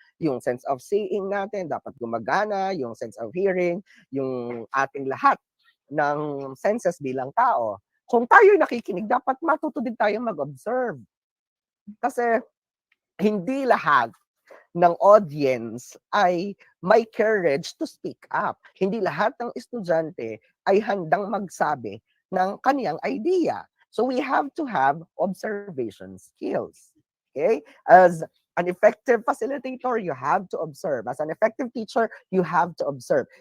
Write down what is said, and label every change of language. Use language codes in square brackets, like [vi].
[tl] Yung sense of seeing natin, dapat gumagana, yung sense of hearing, yung ating lahat. ng senses bilang tao. Kung tayo'y nakikinig, dapat matuto din tayong mag-observe. Kasi hindi lahat ng audience ay may [en] courage to speak up. [tl] Hindi lahat ng estudyante ay handang magsabi ng kaniyang idea. [en] So we have to have observation skills. Okay? As an effective facilitator, you have to observe. As an effective teacher, you have to observe.